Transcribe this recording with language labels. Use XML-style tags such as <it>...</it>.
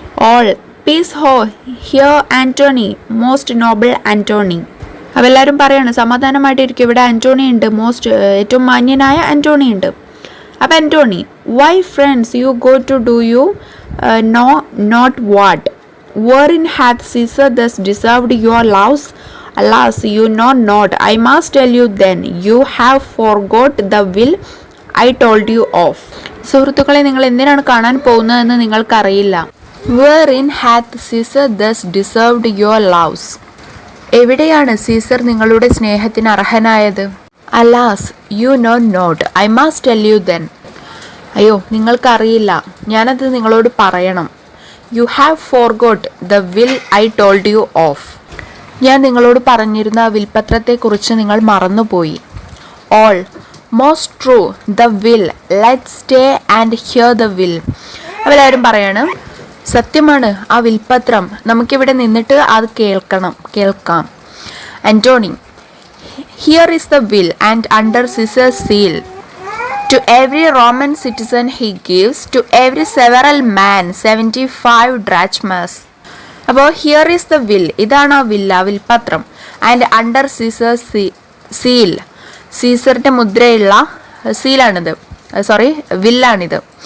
<en>all, peace ho hear Antony, most noble Antony,</en> <ml>അവെല്ലാവരും പറയാണ് സമാധാനമായിട്ടിരിക്കും, ഇവിടെ ആന്റോണി ഉണ്ട്, ഏറ്റവും മാന്യനായ ആന്റോണി ഉണ്ട്.</ml> <en>അപ്പം Antony, why friends you go to do you know not what, wherein hath Caesar thus deserved your loves? Alas, you know not. I must tell you then, you have forgot the will I told you of.</en> <ml>സുഹൃത്തുക്കളെ, നിങ്ങൾ എന്തിനാണ് കാണാൻ പോകുന്നതെന്ന് നിങ്ങൾക്കറിയില്ല.</ml> <en>Wherein hath Caesar thus deserved your loves?</en> <ml>എവിടെയാണ് Caesar നിങ്ങളുടെ സ്നേഹത്തിന് അർഹനായത്?</ml> <en>Alas, you know not. I must tell you then.</en> <ml>അയ്യോ, നിങ്ങൾക്കറിയില്ല, ഞാനത് നിങ്ങളോട് പറയണം.</ml> <en>You have forgot the will I told you of.</en> <ml>ഞാൻ നിങ്ങളോട് പറഞ്ഞിരുന്ന വിൽപത്രത്തെക്കുറിച്ച് നിങ്ങൾ മറന്നുപോയി.</ml> <en>All, most true, the will, let's stay and hear the will.</en> <ml>അവരെല്ലാവരും പറയാണ്, സത്യമാണ് ആ വിൽപത്രം, നമുക്കിവിടെ നിന്നിട്ട് അത് കേൾക്കാം.</ml> <en>Antony, here is the will and under Caesar's seal. To every Roman citizen he gives, to every several man 75 drachmas.</en> <ml>അപ്പോൾ</ml> <en>here is the will,</en> <ml>ഇതാണ് ആ വിൽപത്രം.</ml> <en>and under Caesar's seal,</en> <ml>സീസറിൻ്റെ മുദ്രയുള്ള സീലാണിത്, വില്ലാണിത്.</ml>